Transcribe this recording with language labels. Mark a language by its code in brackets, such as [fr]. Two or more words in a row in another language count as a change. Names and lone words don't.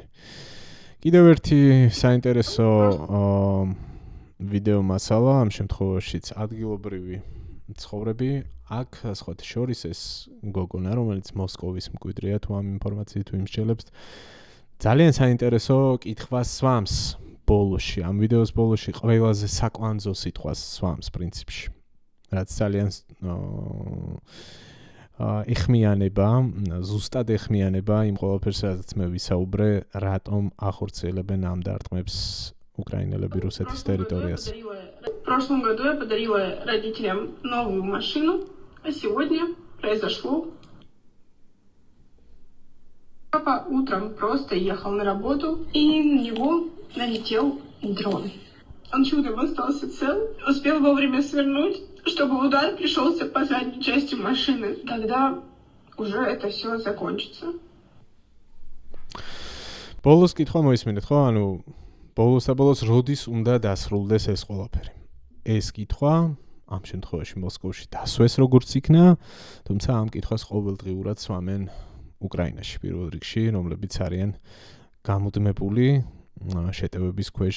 [ka] კიდევ ერთი საინტერესო ვიდეო მასალა, ამ შემთხვევაშიც ადგილობრივი ცხოვრები, აქ სხვათა შორის ეს გოგონა, რომელიც მოსკოვის მკვიდრია თუ ამ ინფორმაციით თუ იმსჯელებს, ძალიან საინტერესო კითხვას swams ბოლოში, ამ ვიდეოს ბოლოში ყველაზე საკვანძო სიტყვას swams პრინციპში. რაც ძალიან ეხმიანება, ზუსტად ეხმიანება იმ ყველაფერს, რაც მე ვისაუბრე, რატომ ახორციელებენ ამ დარტყმებს უკრაინელები რუსეთის ტერიტორიაზე. [ru] В прошлом году я подарила родителям новую машину, а сегодня произошло. Папа утром просто ехал на работу, и на него налетел дрон. Он чудом остался цел, успел вовремя свернуть, чтобы удар пришелся по задней части машины. Тогда уже это все закончится. [ka] Ბოლოს კითხვა მოისმინეთ, ხო? ანუ ბოლოს როდის უნდა დასრულდეს ეს ყველაფერი? ეს კითხვა ამ შემთხვევაში მოსკოვში დასვეს როგორც იქნა, თუმცა ამ კითხვას ყოველდღიურად სვამენ უკრაინაში პირველ რიგში, რომლებიც არიან გამუდმებული შეტევების ქვეშ